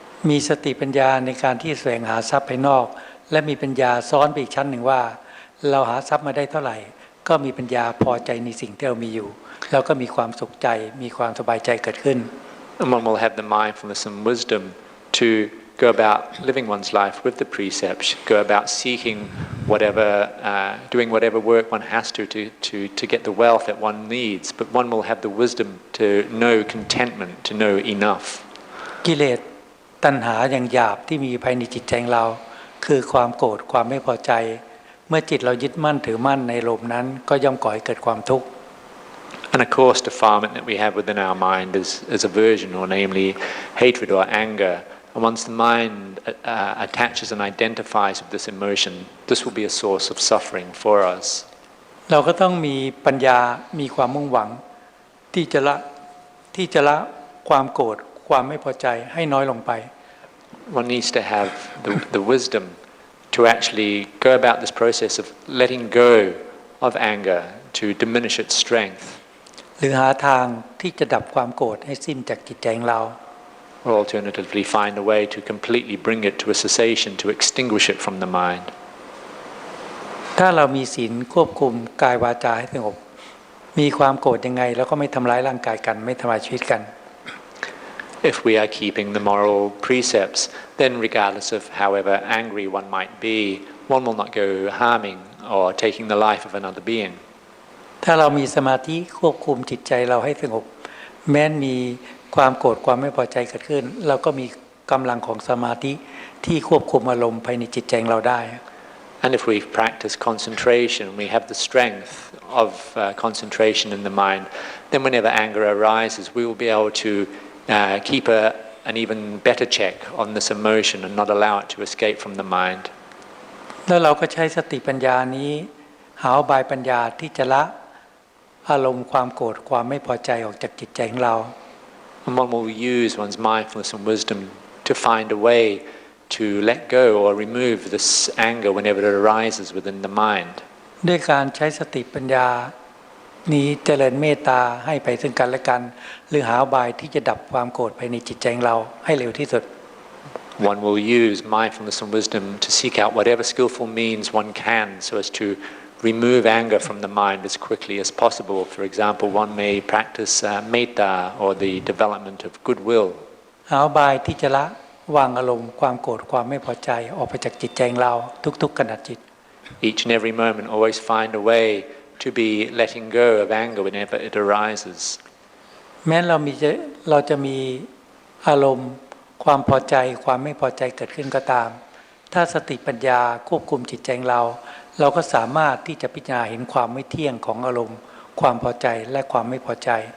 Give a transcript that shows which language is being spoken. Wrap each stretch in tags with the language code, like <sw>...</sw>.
<th>มีสติปัญญาในการที่แสวงหาทรัพย์ภายนอกและมีปัญญาซ้อนไปอีกชั้นหนึ่งว่าเราหาทรัพย์มาได้เท่าไหร่ก็มีปัญญาพอใจในสิ่งที่เรามีอยู่แล้วก็มีความสุขใจมีความสบายใจเกิดขึ้น</th> <en>And one will have the mindfulness and wisdom to go about living one's life with the precepts, go about seeking whatever, doing whatever work one has to get the wealth that one needs, but one will have the wisdom to know contentment, to know enough.</en> <th>กิเลสตัณหาอย่างหยาบที่มีภายในจิตใจของเราคือความโกรธความไม่พอใจเมื่อจิตเรายึดมั่นถือมั่นในลมนั้นก็ย่อมก่อให้เกิดความทุกข์</th> <en>And of course, defilement that we have within our mind is aversion, or namely hatred or anger. And once the mind attaches and identifies with this emotion, this will be a source of suffering for us.</en> <th>เราก็ต้องมีปัญญามีความมุ่งหวังที่จะละความโกรธความไม่พอใจให้น้อยลงไป</th> <en>One needs to have the wisdom to actually go about this process of letting go of anger, to diminish its strength.</en> <th>หรือหาทางที่จะดับความโกรธให้สิ้นจากจิตใจของเรา</th> <en>Or alternatively find a way to completely bring it to a cessation, to extinguish it from the mind.</en> <th>ถ้าเรามีศีลควบคุมกายวาจาให้สงบมีความโกรธยังไงแล้วก็ไม่ทำร้ายร่างกายกันไม่ทำลายชีวิตกัน</th> <en>If we are keeping the moral precepts, then regardless of however angry one might be, one will not go harming or taking the life of another being.</en> <th>ถ้าเรามีสมาธิควบคุมจิตใจเราให้สงบแม้นมีความโกรธความไม่พอใจเกิดขึ้นเราก็มีกำลังของสมาธิที่ควบคุมอารมณ์ภายในจิตใจเราได้</th> <en>And if we practice concentration, we have the strength of concentration in the mind, then whenever anger arises, we will be able to keep an even better check on this emotion and not allow it to escape from the mind.</en> <th>แล้วเราก็ใช้สติปัญญานี้หาอุบายปัญญาที่จะละอารมณ์ความโกรธความไม่พอใจออกจากจิตใจของเรา</th> <en>And one will use one's mindfulness and wisdom to find a way to let go or remove this anger whenever it arises within the mind.</en> <th>ด้วยการใช้สติปัญญานี้เจริญเมตตาให้ไปซึ่งกันและกันหรือหาอุบายที่จะดับความโกรธภายในจิตใจของเราให้เร็วที่สุด</th> <en>One will use mindfulness and wisdom to seek out whatever skillful means one can so as to remove anger from the mind as quickly as possible. For example, one may practice metta or the development of goodwill.</en> <th>หาอุบายที่จะละวางอารมณ์ความโกรธความไม่พอใจออกไปจากจิตใจของเราทุกๆขณะจิต</th> <en>Each and every moment always find a way to be letting go of anger whenever it arises.</en> <th>แม้เราจะมีอารมณ์ความพอใจความไม่พอใจเกิดขึ้นก็ตามถ้าสติปัญญาควบคุมจิตใจของเราก็สามารถที่จะพิจารณาเห็นความไม่เที่ยงของอารมณ์ความพอใจและความไม่พอใจ</th>